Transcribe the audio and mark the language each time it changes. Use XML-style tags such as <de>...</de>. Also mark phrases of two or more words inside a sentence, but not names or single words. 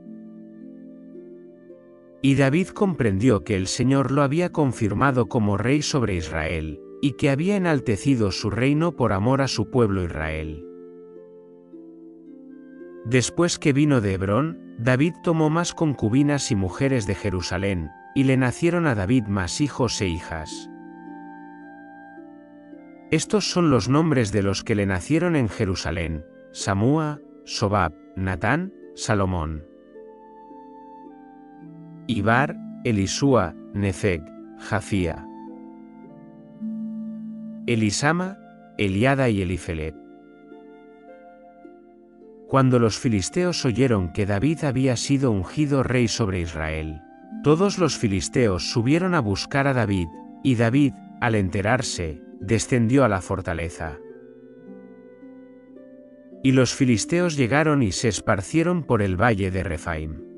<es>Y David comprendió que el Señor lo había confirmado como rey sobre Israel, y que había enaltecido su reino por amor a su pueblo Israel. Después que vino de Hebrón, David tomó más concubinas y mujeres de Jerusalén, y le nacieron a David más hijos e hijas. Estos son los nombres de los que le nacieron en Jerusalén: Samúa, Sobab, Natán, Salomón. Ibar, Elisúa, Nefeg, Jafía. Elisama, Eliada y Elifelet. Cuando los filisteos oyeron que David había sido ungido rey sobre Israel, todos los filisteos subieron a buscar a David, y David, al enterarse, descendió a la fortaleza. Y los filisteos llegaron y se esparcieron por el valle de Refaim.</es>